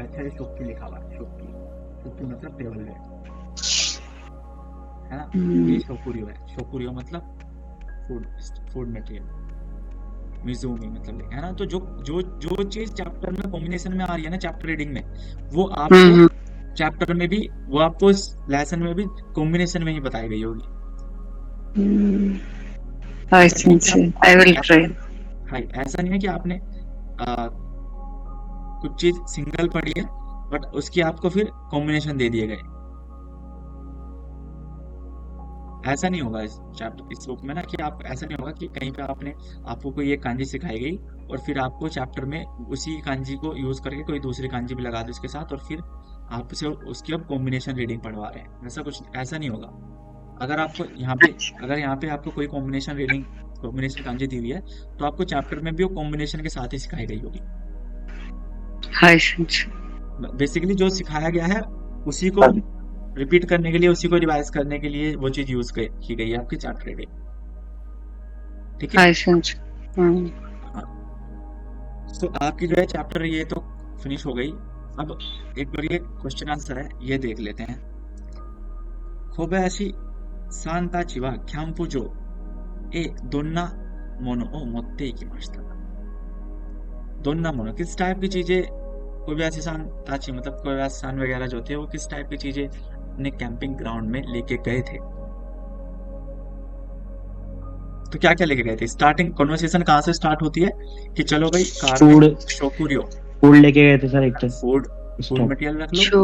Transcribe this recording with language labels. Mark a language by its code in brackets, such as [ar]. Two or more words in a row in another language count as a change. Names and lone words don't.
[hi] अच्छा, ये शोक्की लिखा हुआ है, शोक्की मतलब टेबल है ना, ये शोकुरियो मतलब [en] food material, [hi] मिज़ूमी मतलब, है ना। तो जो चीज चैप्टर में कॉम्बिनेशन में आ रही है ना, [en] chapter reading [hi] में, वो आपको चैप्टर में भी, वो आपको इस लेसन में भी कॉम्बिनेशन में ही बताई गई होगी। [ja] はい、 [hi] ऐसा नहीं [ja] 先 [hi] है कि [en] 生。I will try. [hi] हाँ, ऐसा नहीं है कि आपने कुछ चीज सिंगल पढ़ी है बट उसकी आपको फिर कॉम्बिनेशन दे दिए गए। ऐसा नहीं होगा इस चैप्टर इस बुक में ना, कि आप ऐसा नहीं होगा कि कहीं पे आपको कोई एक कांजी सिखाई गई और फिर आपको चैप्टर में उसी कांजी को यूज करके कोई दूसरी कांजी भी लगा दो इसके साथ और फिर आपसे उसकी अब [en] combination reading [hi] पढ़वा रहे हैं। ऐसा कुछ ऐसा नहीं होगा। अगर यहाँ पे आपको कोई कॉम्बिनेशन कांजी दी हुई है तो आपको चैप्टर में भी वो कॉम्बिनेशन के साथ ही सिखाई गई होगी। [ja] はい、先生。 [hi] बेसिकली जो सिखाया गया है उसी को रिपीट करने के लिए, उसी को रिवाइज करने के लिए वो चीज यूज की गई है आपकी चैप्टर में। ठीक है। [ja] はい、先生。うん。 [hi] तो आपकी जो है चैप्टर ये तो फिनिश हो गई। अब एक बार ये [en] question answer [hi] है, ये देख लेते हैं। [ja] 小林さんたちはキャンプ場へどんなものを持って行きました. どんなもの [hi] किस टाइप की चीजें कोबायाशी सान ताची मतलब कोबायाशी सान वगैरह जो थे वो किस टाइप की चीजें अपने [en] camping ground [hi] में लेके गए थे। तो क्या क्या लेके गए थे? [en] starting conversation [hi] कहाँ से स्टार्ट होती है कि चलो भाई कार में शोकुरियो फूड लेके गए थे सर एक तो [en] food material [hi] रख लो